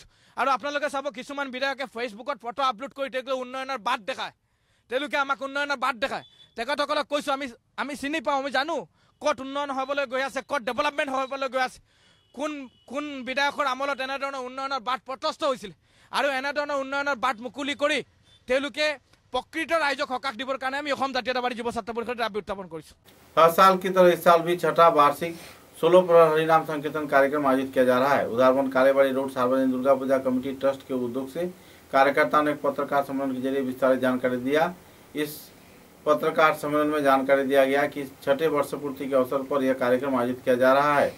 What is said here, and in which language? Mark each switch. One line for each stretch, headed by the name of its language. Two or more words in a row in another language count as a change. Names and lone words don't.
Assamese: আৰু আপোনালোকে চাব কিছুমান বিধায়কে ফেচবুকত ফটো আপলোড কৰি তেওঁলোকে উন্নয়নৰ বাট দেখায়, তেওঁলোকে আমাক উন্নয়নৰ বাট দেখায়। তেখেতসকলক কৈছোঁ আমি চিনি পাওঁ, আমি জানো ক'ত উন্নয়ন হ'বলৈ গৈ আছে, ক'ত ডেভেলপমেণ্ট হ'বলৈ গৈ আছে, কোন বিধায়কৰ আমলত এনেধৰণৰ উন্নয়নৰ বাট প্ৰশস্ত হৈছিল আৰু এনেধৰণৰ উন্নয়নৰ বাট মুকলি কৰি তেওঁলোকে প্ৰকৃত ৰাজ্য হক দিবৰ কাৰণ আমি অসম জাতীয়তাবাদী যুৱ ছাত্ৰ পৰিষদে দাবী উত্থাপন কৰিছো।
Hindi: हर साल की तरह इस साल भी छठा वार्षिक 16 प्रहर हरिनाम संकीर्तन कार्यक्रम आयोजित किया जा रहा है। उदारबंद कालेबाड़ी रोड सार्वजनिक दुर्गा पूजा कमेटी ट्रस्ट के उद्योग से कार्यकर्ताओं ने एक पत्रकार सम्मेलन के जरिए विस्तारित जानकारी दिया। इस पत्रकार सम्मेलन में जानकारी दिया गया कि छठे वर्ष पूर्ति के अवसर पर यह कार्यक्रम आयोजित किया जा रहा है।